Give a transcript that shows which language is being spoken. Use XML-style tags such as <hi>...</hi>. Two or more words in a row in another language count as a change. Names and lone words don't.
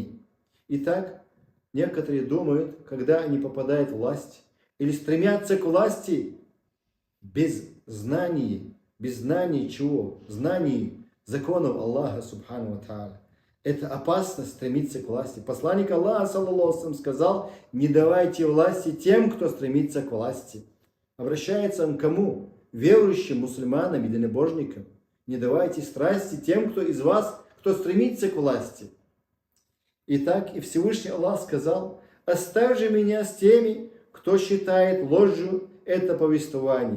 <ru>Итак, некоторые думают, когда они попадают в власть или стремятся к власти без знания чего? Знаний законов Аллаха</ru> <ar>سبحانه وتعالى.</ar> <ru>Это опасно стремиться к власти. Посланник Аллаха,</ru> <ar>صلى الله عليه وسلم,</ar> <ru>сказал, не давайте власти тем, кто стремится к власти. Обращается он к кому? Верующим мусульманам, единобожникам. Не давайте страсти тем, кто из вас, кто стремится к власти. Итак, и Всевышний Аллах сказал, оставь же меня с теми, кто считает ложью это повествование.</ru>